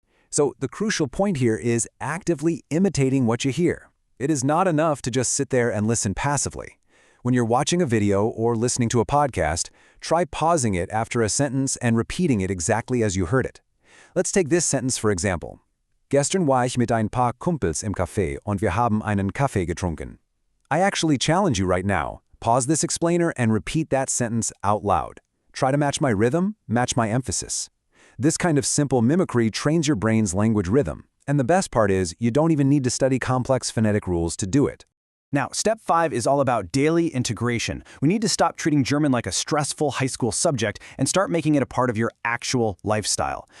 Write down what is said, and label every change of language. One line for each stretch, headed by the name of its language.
English: So the crucial point here is actively imitating what you hear. It is not enough to just sit there and listen passively. When you're watching a video or listening to a podcast, try pausing it after a sentence and repeating it exactly as you heard it. Let's take this sentence for example.
German: Gestern war ich mit ein paar Kumpels im Café und wir haben einen Kaffee getrunken.
English: I actually challenge you right now. Pause this explainer and repeat that sentence out loud. Try to match my rhythm, match my emphasis. This kind of simple mimicry trains your brain's language rhythm. And the best part is, you don't even need to study complex phonetic rules to do it. Now, Step 5 is all about daily integration. We need to stop treating German like a stressful high school subject and start making it a part of your actual lifestyle.